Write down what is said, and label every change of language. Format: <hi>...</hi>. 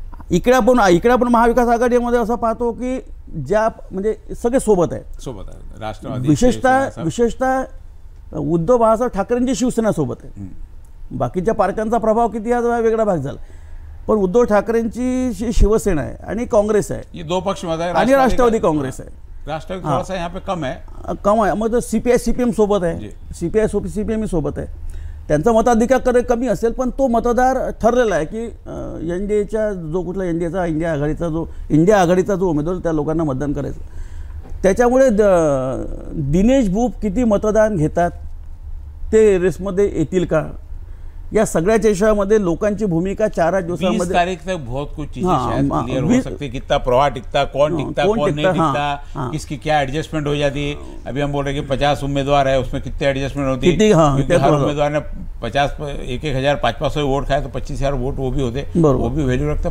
<mr>इकडे आपण महाविकास आघाडीमध्ये असं पाहतो की ज्या म्हणजे सगळे सोबत आहे राष्ट्रवादी, विशेषतः उद्धव बाळासाहेब ठाकरेंची शिवसेना सोबत आहे. बाकीच्या पार्ट्यांचा प्रभाव किती हा वेगळा भाग झाला, पण उद्धव ठाकरेंची शिवसेना आहे आणि काँग्रेस आहे,</mr> <hi>ये दो पक्ष</hi> <mr>आणि राष्ट्रवादी काँग्रेस आहे.</mr> <hi>राष्ट्रवादी थोड़ा सा यहाँ पे कम है,</hi> <mr>मग सीपीआय सीपीएम सोबत आहे, सीपीएम सोबत आहे. त्यांचा मताधिकार कमी असेल, पण तो मतदार ठरलेला आहे की एनडीएचा जो कुठला इंडिया आघाडीचा जो उमेदवार त्या लोकांना मतदान करायचं. त्याच्यामुळे दिनेश भूप किती मतदान घेतात ते रेसमध्ये येतील का, या सगळ्याच्या विषयामध्ये लोकांची भूमिका 4 दिवसामध्ये</mr> <hi>20 तारीख तक बहुत कुछ चीजें शायद क्लियर हो सकती है. कितना प्रवाह टिकता, कौन टिकता, कौन नहीं टिकता, किसकी क्या एडजस्टमेंट हो जाती है. अभी हम बोल रहे हैं कि 50 उम्मीदवार है, उसमें कितने एडजस्टमेंट होती है, क्योंकि हर उम्मीदवार ने 1,000 500 वोट खाए तो 25,000 वोट वो भी होते, वो भी वैल्यू रखता.</hi>